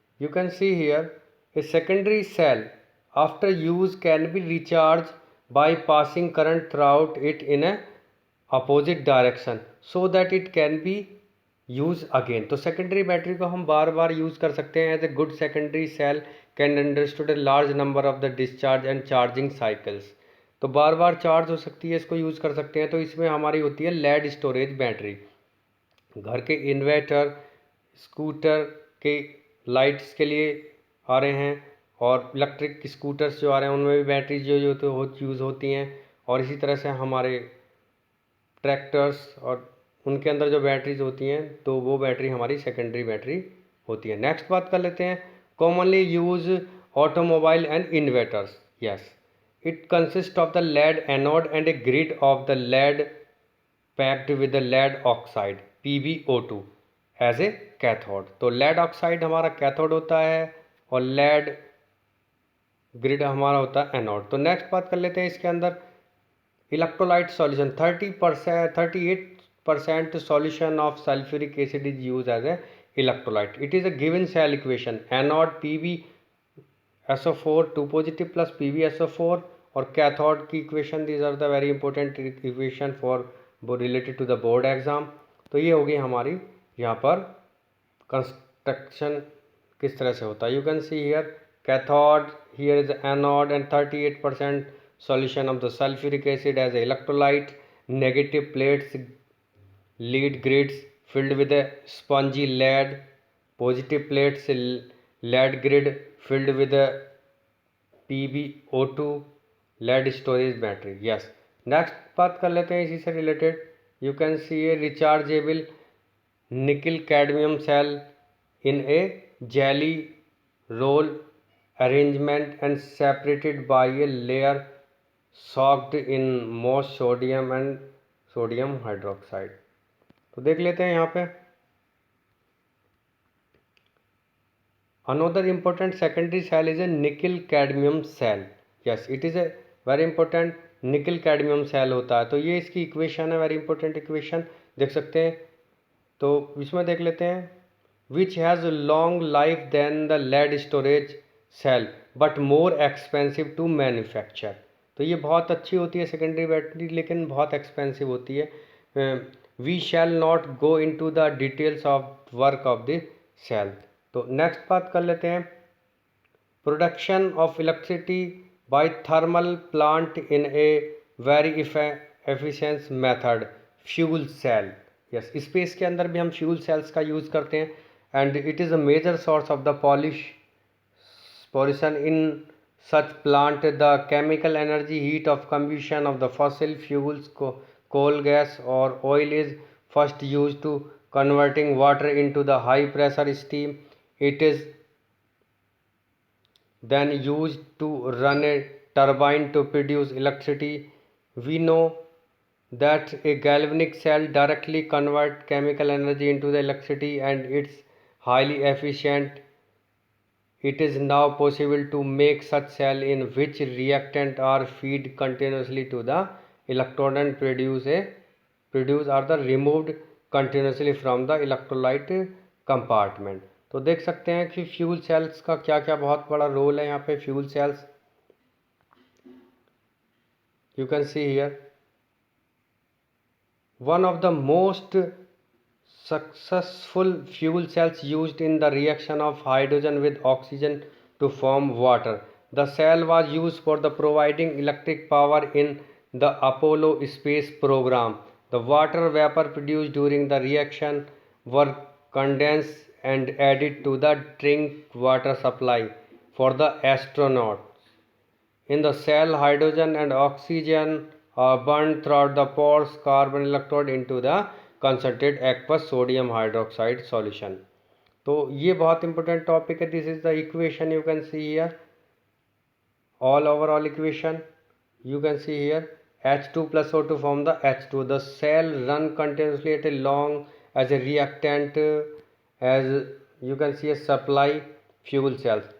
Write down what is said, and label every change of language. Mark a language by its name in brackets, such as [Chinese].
[English] You can see here a secondary cell after use can be recharged by passing current throughout it in a opposite direction so that it can be used again. [Hindi] तो secondary battery को हम बार बार use कर सकते हैं. [English] as a good secondary cell can understood a large number of the discharge and charging cycles. [Hindi] तो बार बार charge हो सकती है, इसको यूज़ कर सकते हैं. तो इसमें हमारी होती है लेड स्टोरेज बैटरी. घर के इन्वर्टर स्कूटर के लाइट्स के लिए आ रहे हैं, और इलेक्ट्रिक स्कूटर्स जो आ रहे हैं उनमें भी बैटरी जो यूज़ होती हैं. और इसी तरह से हमारे ट्रैक्टर्स और उनके अंदर जो बैटरीज होती हैं तो वो बैटरी हमारी सेकेंडरी बैटरी होती है. नेक्स्ट बात कर लेते हैं commonly use automobile and inverters. [English] Yes, it consists of the lead anode and a grid of the lead packed with lead oxide PbO2 as a cathode. [Hindi] तो लेड ऑक्साइड हमारा cathode होता है और लेड ग्रिड हमारा होता है anode. तो next बात कर लेते हैं इसके अंदर electrolyte solution. [English] 38% solution of sulphuric acid is use as a electrolyte. It is a given cell equation anode PbSO4 2 positive plus PbSO4 और cathode की equation. These are the very important equation for related to the board exam. [Hindi] तो ये होगी हमारी यहाँ पर construction किस तरह से होता है। [English] You can see here cathode, here is anode and 38% solution of the sulfuric acid as a electrolyte. Negative plates lead grids filled with a spongy lead. Positive plates lead grid filled with a PbO2 lead storage battery. Yes. [Hindi] Next बात कर लेते हैं इसी से related. [English] You can see a rechargeable nickel cadmium cell in a jelly roll arrangement and separated by a layer soaked in most sodium and sodium hydroxide। [Hindi] तो देख लेते हैं यहाँ पे [English] another important secondary cell is a nickel cadmium cell। yes it is a very important nickel cadmium cell [Hindi] होता है। तो ये इसकी इक्वेशन है, वेरी इंपॉर्टेंट इक्वेशन देख सकते हैं। तो इसमें देख लेते हैं [English] which has a long life than the lead storage cell but more expensive to manufacture। [Hindi] तो ये बहुत अच्छी होती है सेकेंडरी बैटरी, लेकिन बहुत एक्सपेंसिव होती है। [English] we shall not go into the details of work of the cell। तो next बात कर लेते हैं production of electricity by thermal plant in a very efficient method fuel cell. [Hindi] Yes space के अंदर भी हम फ्यूल सेल्स का यूज़ करते हैं [English] and it is a major source of the pollution in such plant। the chemical energy heat of combustion of the fossil fuels coal gas or oil is first used to converting water into the high pressure steam। it is then used to run a turbine to produce electricity। we know that a galvanic cell directly convert chemical energy into the electricity and it's highly efficient। it is now possible to make such cell in which reactant are feed continuously to the electrode and produce are the removed continuously from the electrolyte compartment। [Hindi] तो देख सकते हैं कि fuel cells का क्या क्या बहुत बड़ा रोल है यहाँ पे। [English] Fuel cells you can see here one of the most successful fuel cells used in the reaction of hydrogen with oxygen to form water। the cell was used for the providing electric power in the Apollo space program। the water vapor produced during the reaction were condensed and added to the drink water supply for the astronauts। in the cell hydrogen and oxygen are burned throughout the pores carbon electrode into the concentrated aqueous sodium hydroxide solution। [Hindi] तो ये बहुत important topic है। [English] This is the equation you can see here all overall equation। you can see here H2 plus O2 form the H2। the cell run continuously at a long as a reactant as you can see a supply fuel cells।